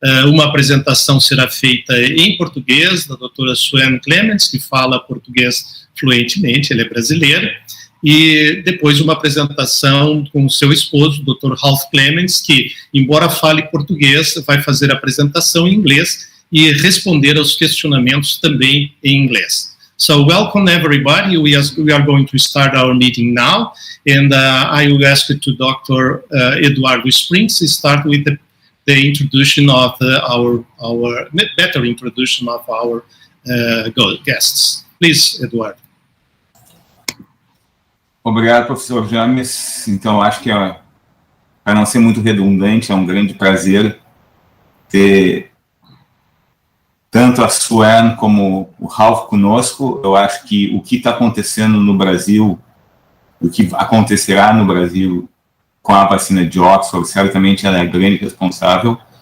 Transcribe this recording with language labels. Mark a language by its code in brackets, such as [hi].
[pt] Uma apresentação será feita em português, da doutora Sue Clements, que fala português fluentemente, ele é brasileira, e depois uma apresentação com o seu esposo, o Dr. Ralph Clements, que, embora fale português, vai fazer a apresentação em inglês e responder aos questionamentos também em inglês. [en] So, welcome everybody. We are going to start our meeting now, and I will ask to Dr. Eduardo Springs to start with the introduction of our better introduction of our guests. Please, Eduardo. [pt] Obrigado, professor James. Então, acho que, para não ser muito redundante, é um grande prazer ter tanto a Sue como o Ralph conosco. Eu acho que o que está acontecendo no Brasil, o que acontecerá no Brasil com a vacina de Oxford, certamente ela é a grande responsável.